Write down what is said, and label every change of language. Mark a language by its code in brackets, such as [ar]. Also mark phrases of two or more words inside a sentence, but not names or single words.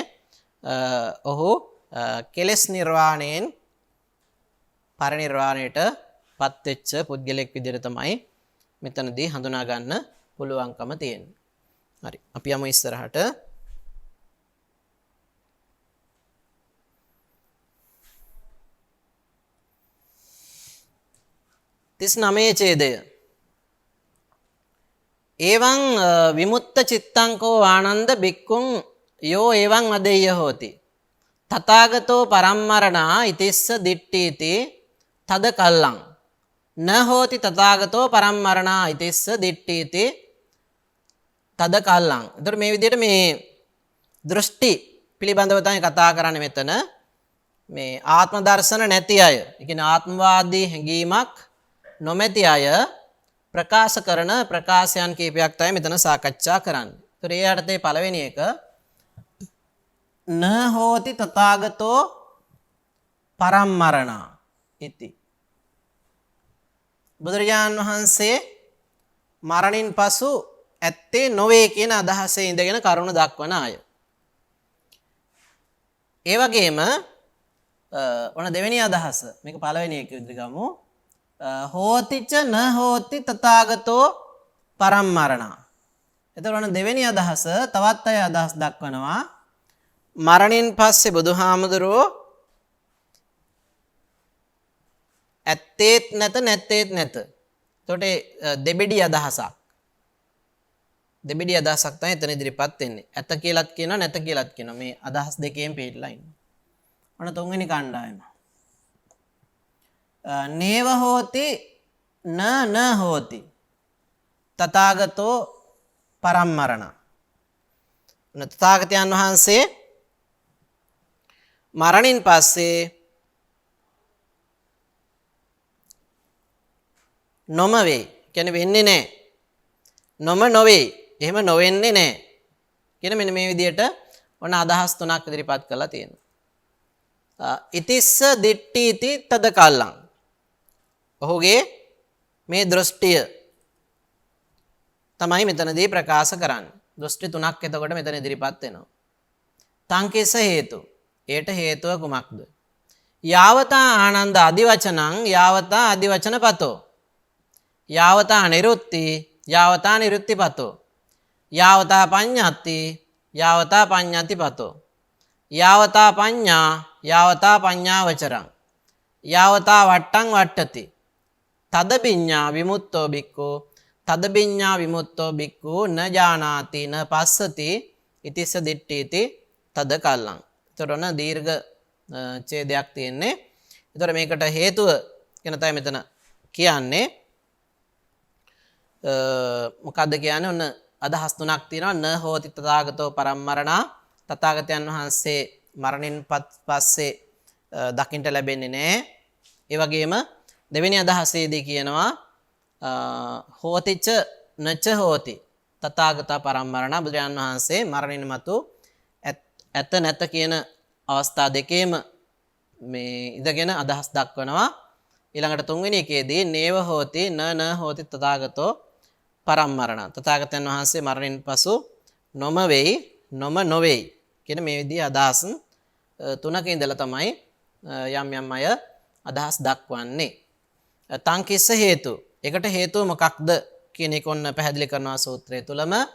[si] ඔහු කෙලෙස් නිර්වාණයෙන් පරිනිර්වාණයට පත් වෙච්ච පුද්ගලෙක් විදිහට තමයි මෙතනදී හඳුනා ගන්න පුළුවන්කම තියෙන්නේ. හරි. අපි යමු ඉස්සරහට. තිස් නමේ ඡේදය. [pi] එවං විමුක්ත චිත්තංකෝ ආනන්ද බික්කුං යෝ එවං අදෙය්‍ය හෝති. තථාගතෝ පරම්මරණා ඉතිස්ස දිට්ඨීති තද කල්ලං න හෝති තථාගතෝ පරම්මරණා ඉතිස්ස දිට්ඨීති තද කල්ලං. [si] එතකොට මේ විදිහට මේ දෘෂ්ටි පිළිබඳව තමයි කතා කරන්නේ මෙතන. මේ ආත්ම දර්ශන නැති අය, ඒ කියන්නේ ආත්මවාදී හැඟීමක් නොමැති අය ප්‍රකාශ කරන ප්‍රකාශයන් කීපයක් තමයි මෙතන සාකච්ඡා කරන්නේ. ඒතර ඒ අර්ථයේ පළවෙනි එක [pi] න හෝති තථාගතෝ පරම්මරණා ඉති. [si] බුදුරජාණන් වහන්සේ මරණින් පසු ඇත්තේ නොවේ කියන අදහසේ ඉඳගෙන කරුණ දක්වන අය. ඒ වගේම ඔන්න දෙවෙනි අදහස. මේක පළවෙනි එක විදිහට ගමු. [pi] හෝතිච න හෝති තථාගතෝ පරම්මරණා. [si] එතකොට දෙවෙනි අදහස තවත් අය අදහස් දක්වනවා මරණින් පස්සේ බුදුහාමුදුරුවෝ ඇත්තේත් නැත නැත්තේත් නැත. එතකොට දෙබෙඩි අදහසක්. දෙබෙඩි අදහසක් තමයි එතන ඉදිරිපත් වෙන්නේ. ඇත කියලාත් කියනවා නැත කියලාත් කියනවා. මේ අදහස් දෙකේම පිටලා ඉන්නවා. ඔන්න තුන්වෙනි කණ්ඩායම. [pi] නේව හෝති න හෝති තථාගතෝ පරම්මරණ. [si] තථාගතයන් වහන්සේ මරණින් පස්සේ නොම වේ. කියන්නේ වෙන්නේ නැහැ. නොම නොවේ. එහෙම නොවෙන්නේ නැහැ. කියන මෙන්න මේ විදිහට ඔන්න අදහස් තුනක් ඉදිරිපත් කරලා තියෙනවා. [pi] ඉතිස්ස දිට්ඨීති තද කල්ලං. [si] ඔහුගේ මේ දෘෂ්ටිය තමයි මෙතනදී ප්‍රකාශ කරන්නේ. දෘෂ්ටි තුනක් එතකොට මෙතන ඉදිරිපත් වෙනවා. [pi] තංකේස හේතු. [si] ඒට හේතුව කුමක්ද? [pi] යාවතා ආනන්ද අදිවචනං යාවතා අදිවචන පතෝ. යාවතා නිරුත්ති යාවතා නිරුත්තිපතෝ යාවතා පඤ්ඤාති යාවතා පඤ්ඤාතිපතෝ යාවතා පඤ්ඤා යාවතා පඤ්ඤාවචරං යාවතා වට්ටං වට්ටති තදබිඤ්ඤා විමුක්තෝ බික්ඛු තදබිඤ්ඤා විමුක්තෝ බික්ඛු න ජානාති න පස්සති ඉතිස්ස දිට්ඨීති තද කල්ලං. [si] එතකොට දීර්ඝ ඡේදයක් තියෙන්නේ. එතකොට මේකට හේතුව කියන තමයි මෙතන කියන්නේ. මොකද්ද කියන්නේ? ඔන්න අදහස් තුනක් තියෙනවා. [pi] න හෝති තථාගතෝ පරම්මරණා [si] තථාගතයන් වහන්සේ මරණින් පස්සේ දකින්ට ලැබෙන්නේ නැහැ. ඒ වගේම දෙවෙනි අදහසේදී කියනවා [pi] හෝතිච නච හෝති තථාගත පරම්මරණ [si] බුදුරජාණන් වහන්සේ මරණින් මතු ඇත නැත කියන අවස්ථා දෙකේම මේ ඉඳගෙන අදහස් දක්වනවා. ඊළඟට තුන්වෙනි එකේදී [pi] නේව හෝති න හෝති තථාගතෝ පරම්මරණ [si] තථාගතයන් වහන්සේ මරණින් පසු නොම වෙයි නොම නොවේයි කියන මේ විදිහේ අදහස් තුනක ඉඳලා තමයි යම් යම් අය අදහස් දක්වන්නේ. [pi] තං කිස්ස හේතු. [si] ඒකට හේතුව මොකක්ද කියන එක ඔන්න පැහැදිලි කරනවා සූත්‍රය තුලම.